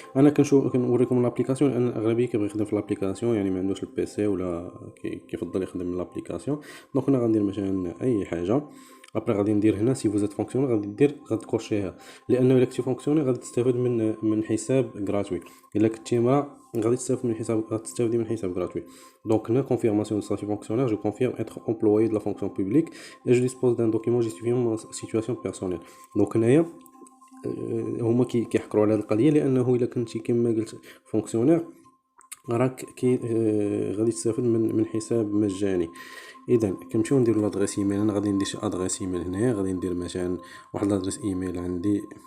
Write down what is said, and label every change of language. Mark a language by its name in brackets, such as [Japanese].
[Arabic] انا كنوريكم لابليكاسيون لان الاغلبيه كيبغي يخدم في لابليكاسيون، يعني ما عندوش البي سي ولا كيفضل يخدم من لابليكاسيون. دونك انا غندير مثلا اي حاجه. ابري غادي ندير هنا سي فوزيت فونكسيون، غتكوشيها لانه الا كنتي فونكسيوني غادي تستافد من حساب غراتوي. الا كنتي مرا غادي تستافدي من حساب غراتوي. [French] دونك هنا confirmation de statut fonctionnaire, je confirme être employé de la fonction publique et je dispose d'un document justifiant ma situation personnelle. [Arabic] دونك هنايا هما كيحكروا على هذه القضيه، لانه الا كنتي كما قلت فونكسيونير راك غادي تستافد من حساب مجاني. اذا كنمشيو نديرو لادريس ايميل. انا غادي ندير شي ادريس ايميل هنا، غادي ندير مثلا واحد لادريس ايميل عندي.